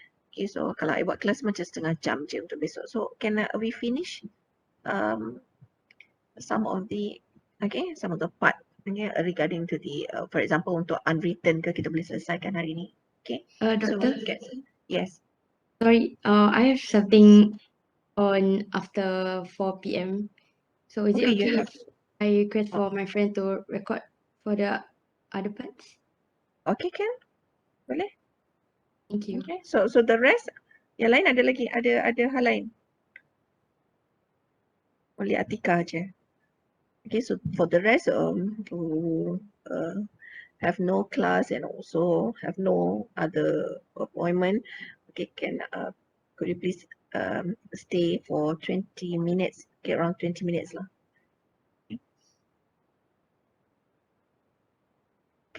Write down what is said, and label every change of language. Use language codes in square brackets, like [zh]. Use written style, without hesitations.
[ms] Okay, so kalau I buat kelas macam setengah jam je untuk besok. [en] So can we finish some of the part, okay, regarding to the for example [ms] untuk unwritten ke kita boleh selesaikan hari ni. Okay. [en] Doctor, Yes. sorry, I have something on after 4 p.m. So is it Okay, you okay have. if I request for my friend to record for the other parts? Okay, can? [ms] Boleh? [en] Thank you. Okay. So the rest, [ms] yang lain ada lagi, ada hal lain. [en] Only Atika je. Okay, so for the rest, who have no class and also have no other appointment, okay, could you please stay for 20 minutes, okay, around 20 minutes lah. Okay,